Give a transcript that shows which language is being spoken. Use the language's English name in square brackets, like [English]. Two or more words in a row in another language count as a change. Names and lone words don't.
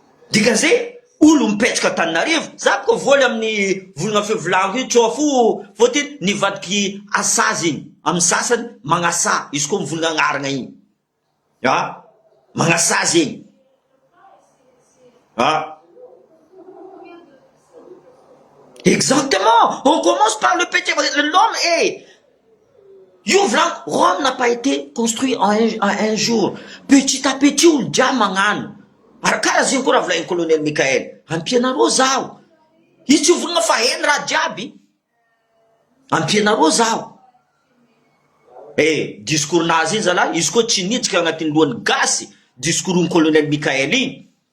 [Malagasy] Dikan'izay, olo mipetraka Antananarivo, za koa voly amin'ny volagna fevolaniko io, tsy ao fo, fôtony nivadiky asa zegny. Amin'ny sasany, magnasa, izy koa mivolagna agnarana igny. Ha? Magnasa zegny. Ha? [French] Exactement. On commence par le petit. L'homme est. [Malagasy] Io volaniko, [French] Rome n'a pas été construit en un, en un jour. Petit à petit, [Malagasy] olo jiaby magnano. Ary karaha zegny koa raha volain'ny colonel Michael. Ampianareo zaho. Izy tsy volagna fa heno raha jiaby. Ampianareo zaho. Eh, discours-nazy iny zalahy, izy koa tsy nitsika agnatin'ny lohany gasy, discours-n'ny colonel Michael iny.